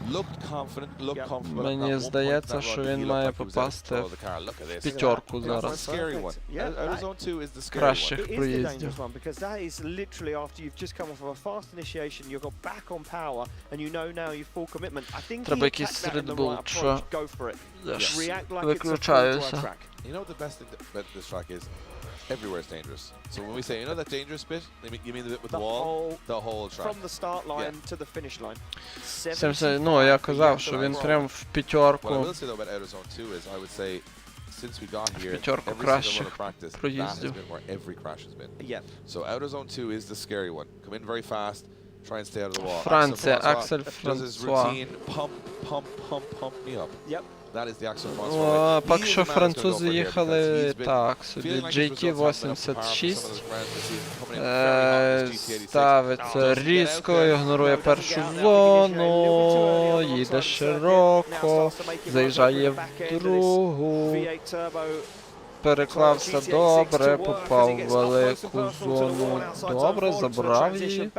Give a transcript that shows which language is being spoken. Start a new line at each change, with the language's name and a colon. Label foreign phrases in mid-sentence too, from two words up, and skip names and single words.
Ukrainian: Мені здається, що він має попасти в п'ятерку зараз кращих проїздів. Треба якийсь Red Bull, що я ж виключаюся.
English: You know the best thing about this track is everywhere is dangerous. So when we say, you know that dangerous bit, you mean the bit with the wall? The whole track. From the start line to the finish line. 70,
Ukrainian: ну, я казав, що він прям в п'ятерку.
English: What I will say though about Outer Zone 2 is, I would say, since we got here,
Ukrainian: п'ятерку
English: every
Ukrainian: кращих
English: single practice, that has
Ukrainian: проїздів.
English: been where every crash has been. Yeah. So Outer Zone 2 is the scary one. Come in very fast, try and stay out of the wall.
Ukrainian: Франція, Аксель
English: does his
Ukrainian: Франсуа.
English: routine, pump me up. Yep. That is the Axel
Ukrainian: О,
English: Francois.
Ukrainian: поки що французи їхали так собі. GT86 ставиться різко, ігнорує першу зону, їде широко, заїжджає в другу, переклався добре, попав в велику зону, добре, забрав її.